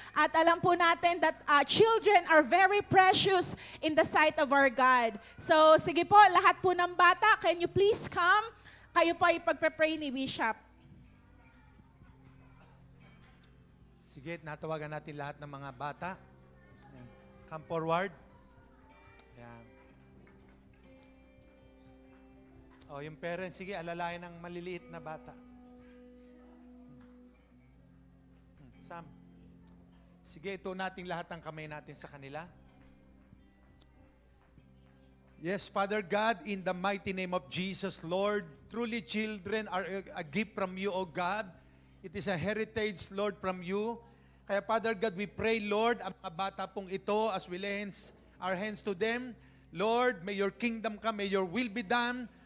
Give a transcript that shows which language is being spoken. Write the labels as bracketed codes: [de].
[tl] At alam po natin [en] that children are very precious in the sight of our God. [tl] So, sige po, lahat po ng bata, [en] can you please come? [tl] Kayo po ay pagpe-pray ni Bishop. Sige, natawagan natin lahat ng mga bata. Ayan. [en] Come forward. Ayan. [tl] O, yung parents, sige, alalayan ng maliliit na bata. Sam. Sige, ito natin lahat ang kamay natin sa kanila. [en] Yes, Father God, in the mighty name of Jesus, Lord, truly children are a gift from you, O God. It is a heritage, Lord, from you. Kaya, Father God, we pray, Lord, [tl] ang mga bata pong ito, [en] as we lay our hands to them, Lord, may your kingdom come, may your will be done.